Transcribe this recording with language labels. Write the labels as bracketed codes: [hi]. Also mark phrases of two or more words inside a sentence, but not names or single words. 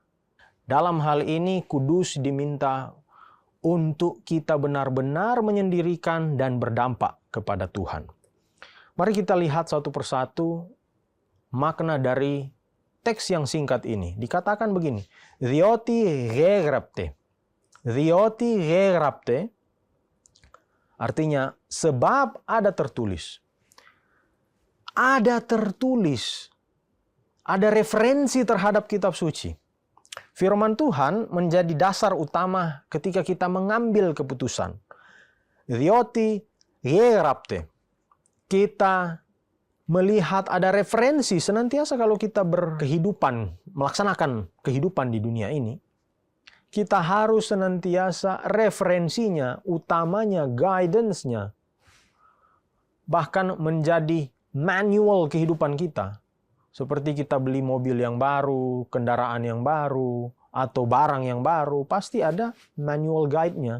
[id] Dalam hal ini kudus diminta untuk kita benar-benar menyendirikan dan berdampak kepada Tuhan. Mari kita lihat satu persatu makna dari teks yang singkat ini. Dikatakan begini, [el] Διότι γέγραπτε. Διότι γέγραπτε [id] artinya sebab ada tertulis. Ada tertulis. Ada referensi terhadap kitab suci. Firman Tuhan menjadi dasar utama ketika kita mengambil keputusan. [el] Διότι γέγραπτε. [id] Kita melihat ada referensi senantiasa kalau kita berkehidupan, melaksanakan kehidupan di dunia ini. Kita harus senantiasa referensinya, utamanya, guidance-nya. Bahkan menjadi manual kehidupan kita Seperti kita beli mobil yang baru, kendaraan yang baru, atau barang yang baru, pasti ada [en] manual guide- [id] nya.